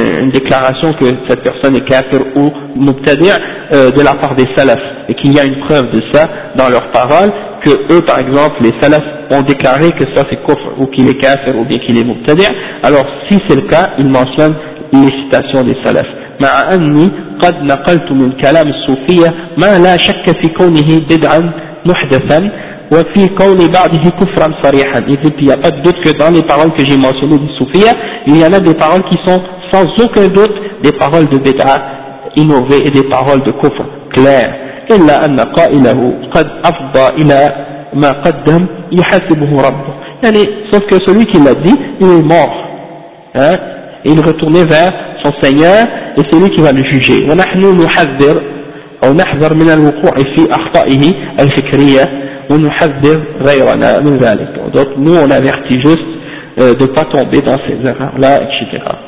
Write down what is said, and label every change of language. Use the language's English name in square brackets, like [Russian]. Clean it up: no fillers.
[French] une déclaration que cette personne est kafir ou mubtadi' de la part des salaf et qu'il y a une preuve de ça dans leurs paroles que eux par exemple les salaf ont déclaré que ça c'est kufr ou qu'il est kafir ou bien qu'il est mubtadi' alors si c'est le cas ils mentionnent les citations des salaf [Arabic] مع أني قد نقلت من كلام الصوفية ما لا شك في كونه بدعا محدثا وفي كون بعضه كفرا صريحا. [French] Il dit, il n'y a pas de doute que dans les paroles que j'ai mentionnées des Soufia, il y en a des paroles qui sont sans aucun doute des paroles de bid'a innovées et des paroles de kufr claires. [Arabic] إلا أن قائله قد أفضى إلى ما قدم يحاسبه ربه. [French] يعني, sauf que celui qui l'a dit, il est mort. Hein? Il retournait vers son Seigneur et c'est lui qui va le juger. [Arabic] ونحن نحذر أو نحذر من الوقوع في أخطائه الفكرية ونحذر غيرنا من ذلك. [French] Donc nous on avertit juste de pas tomber dans ces erreurs là, etc.